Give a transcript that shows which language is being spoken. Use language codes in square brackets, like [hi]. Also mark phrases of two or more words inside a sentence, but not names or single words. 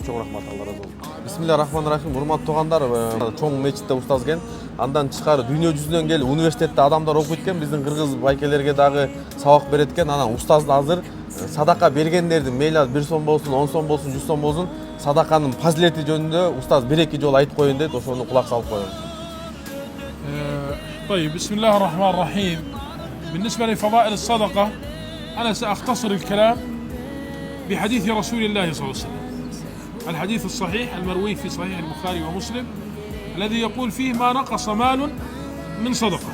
[ky] Чоң рахмат, Алла разы болсун. Бисмиллахиррахманиррахим. Урматтуу туугандар, чоң мечитте устаз экен. Андан тышкары дүйнө жүзүнөн келип университетте адамдар окуйт экен. Биздин кыргыз байкелерге дагы сабак берет экен. Анан устаз азыр садака бергендердин мейли 1 сом болсун, 10 сом болсун, 100 сом болсун, садаканын фазилети жөнүндө устаз 1-2 жолу айтып коеюн дейт. Ошону кулак салып коелу. [ar] طيب بسم الله الرحمن الرحيم. بالنسبة لفضائل الصدقة أنا سأختصر الكلام بحديث رسول الله صلى الله عليه وسلم، الحديث الصحيح المروي في صحيح البخاري ومسلم الذي يقول فيه ما نقص مال من صدقة.